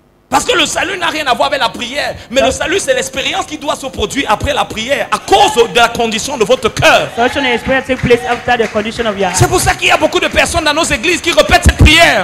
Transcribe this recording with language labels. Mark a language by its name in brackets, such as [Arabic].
[French] Parce que le salut n'a rien à voir avec la prière. Mais le salut, c'est l'expérience qui doit se produire après la prière, à cause de la condition de votre cœur. [English] Salvation and experience take place after the condition of your heart. [French] C'est pour ça qu'il y a beaucoup de personnes dans nos églises qui répètent cette prière.